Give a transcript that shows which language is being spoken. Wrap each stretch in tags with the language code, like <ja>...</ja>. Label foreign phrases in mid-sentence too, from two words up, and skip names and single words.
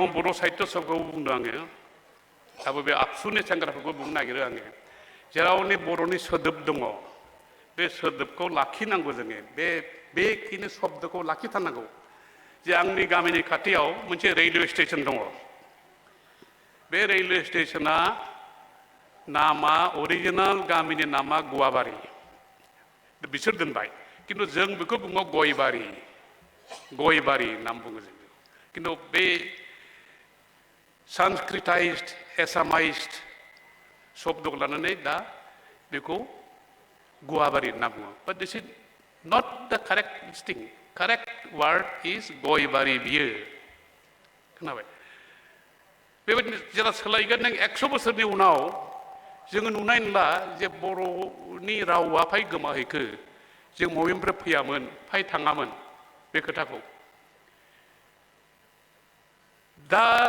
<brx>बर' साहित्य सभाखौ बुंदों आङो दाबो बे आबसुनि सेंग्राफोरखौ बुंनो नागिरो आङो जेरावनि बर'नि सोदोब दङ बे सोदोबखौ लाखिनांगौ जोङो बेखिनि शब्दखौ लाखिथारनांगौ जे आंनि गामिनि खाथियाव मोनसे</brx> <en>railway station</en> <brx>दङ बे रेलवे स्टेशना नामा अरिजिनेल गामिनि नामा गुवाबारि बिसोर दोनबाय किन्तु जों बेखौ बुङो गयबारि नाम बुङो जों किन्तु बे</brx> <en>Sanskritized Assamized</en> <brx>शब्दखौ लानानै दा बेखौ गुवाबारि होनना बुङो</brx> <en>but this is not the correct thing correct word is</en> <brx>गयबारि बियो खोनाबाय बेबायदिनो जेला सोलायगोन नों 100 बोसोरनि उनाव जोङो नुनाय नंला जे बर'नि रावा फाय गोमाहैखो जों बबेनिफ्राय फैयामोन फाय थाङामोन बे खोथाखौ दा</brx>